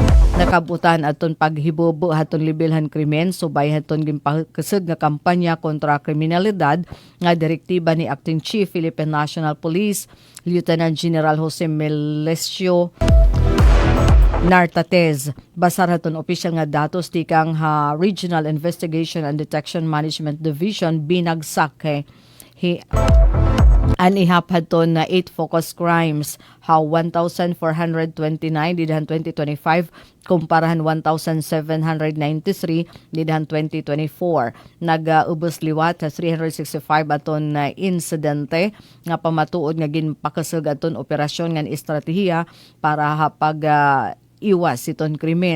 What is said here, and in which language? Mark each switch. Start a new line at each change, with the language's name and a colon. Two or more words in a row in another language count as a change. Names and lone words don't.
Waray: Nakabutan aton paghibubo haton libilhan krimen subay haton gimpakasud nga kampanya kontra kriminalidad nga direktiba ni Acting Chief Philippine National Police Lieutenant General Jose Melesio Nartatez. Basar haton opisyal nga datos tikang Regional Investigation and Detection Management Division binagsak anihap haton na 8
English: focus crimes
Waray: how 1,429 didahan 2025 kumparahan 1,793 didahan 2024. Nag-ubos liwat sa 365 aton na insidente nga pamatuod nga ginpakasug aton operasyon nga estratehiya para hapag iwas iton krimen.